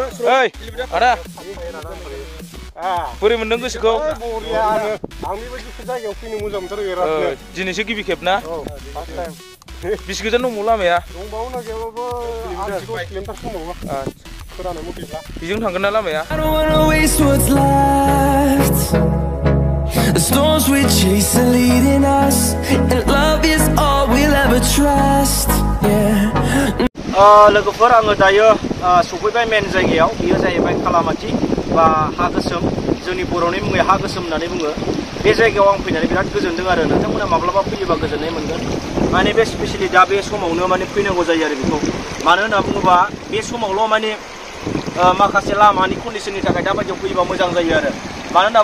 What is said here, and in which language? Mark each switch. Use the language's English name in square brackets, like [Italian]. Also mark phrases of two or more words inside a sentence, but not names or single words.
[Bodo] ओइ आदा बोरै मोनदों गोसोखौ बरियानो आंनि बायदि जायगायाव फैनो मोजां मोनथारो बिरादनो दिनैसो गिबि खेब ना [English] first time [Bodo] बेसे गोजान दंबावो लामाया दंबावो ना गैयाबाबो 10 किल'मिटारसो दंबावो खोनानो मथेब्ला बेजों थांगोन ना लामाया [English] The storms we chase are leading us, and love is all we'll ever trust. [Bodo] लोगोफोर आङो दायो सफैबाय मेन जायगायाव बेयो जाहैबाय कालामाति बा हा गोसोम जोंनि बर'नि मुङै हा गोसोम होननानै बुङो बे जायगायाव आं फैनानै बिराद गोजोनदों आरो नोंथांमोना माब्लाबा फैयोबा गोजोननाय मोनगोन माने बे स्पेशेलि दा बे समावनो माने फैनांगौ जायो आरो बेखौ मानो होनना बुङोबा बे समावल' माने माखासे लामानि कन्डिशननि थाखाय दा बायदियाव फैयोबा मोजां जायो आरो मानो होनना